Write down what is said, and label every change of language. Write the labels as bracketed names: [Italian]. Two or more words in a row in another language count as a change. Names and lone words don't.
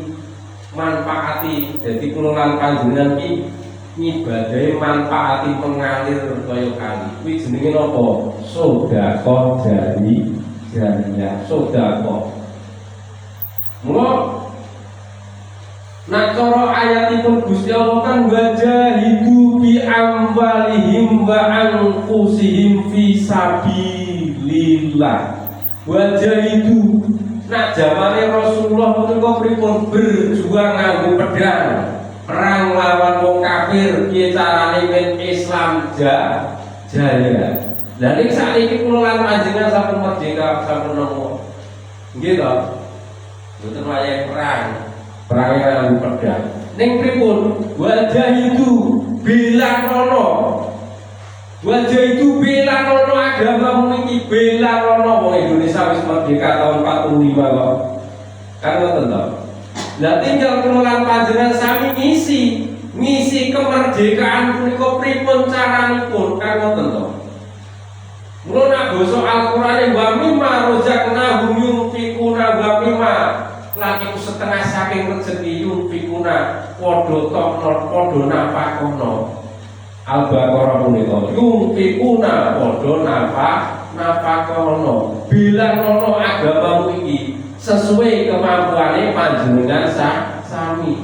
[Javanese] Manfaati dadi kula lan panjenengan iki ngibadahe manfaati mengalir kaya kali. Kuwi jenenge napa? Sedekah jariyah, sedekah. Mula nak cara ayatipun Gusti Allah kan [Arabic] wajahidu bi amwalihim wa anfusihim fi sabilillah. [Javanese] Wajahidu nak zamane Rasulullah menika pripun berjuang nganggo pedang, perang lawan wong kafir, piye carane men Islam jaya. Lah nek sakniki kula lan panjenengan sampun merdeka, sampun nopo. Nggih to? Mboten wayah perang nganggo pedang. Ning pripun? Wajah itu belanono. Wajah itu belanono agama niki belanono wong Indonesia wis merdeka tahun 45 kok. Kan ngoten to. Lah tinggal kula lan panjenengan sami ngisi kemerdekaan punika pripun caranipun kan ngoten to. Mula nak basa Al-Qur'ane [Arabic] wa mimma razaqnahum yunfiquna wa mimma [Javanese] lan iku setengah saking rezeki yunfiquna padha tokno padha nafakono. Al-Baqarah punika yunfiquna padha nafakono. Bilanono agamamu iki sesuai kemampuane panjenengan sami.